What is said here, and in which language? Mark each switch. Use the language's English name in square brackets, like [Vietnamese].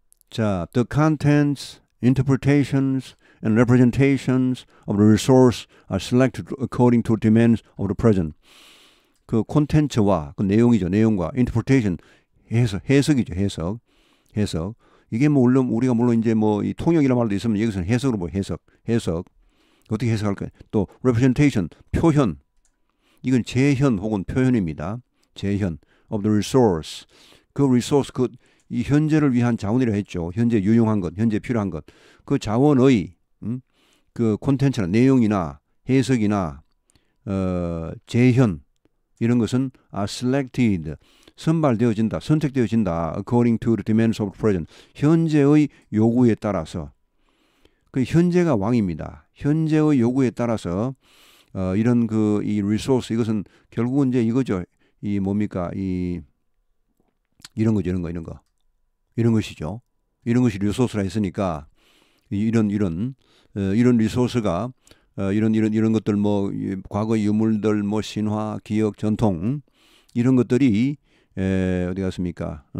[English] 자, the contents, interpretations, and representations of the resource are selected according to demands of the present. [Korean] 그 콘텐츠와 그 내용이죠. 내용과 interpretation, 해석이죠. 해석. 이게 뭐 물론 우리가 물론 이제 뭐 이 통역이라는 말도 있으면 여기서는 해석으로 뭐 해석. 어떻게 해석할까요? 또 representation, 표현. 이건 재현 혹은 표현입니다. 재현 [English] of the resource. [Korean] 그 resource, 그 이 현재를 위한 자원이라 했죠. 현재 유용한 것, 현재 필요한 것. 그 자원의 그 콘텐츠나 내용이나 해석이나 재현 이런 것은 selected 선발되어진다, 선택되어진다. [English] according to the demands of the present [Korean] 현재의 요구에 따라서 그 현재가 왕입니다. 현재의 요구에 따라서 이런 그 이 리소스 이것은 결국은 이제 이거죠. 이 뭡니까 이런 거죠, 이런 것이죠. 이런 것이 리소스라 했으니까 이런 리소스가 이런 것들 뭐 과거 유물들 뭐 신화, 기억, 전통 이런 것들이 어디 갔습니까?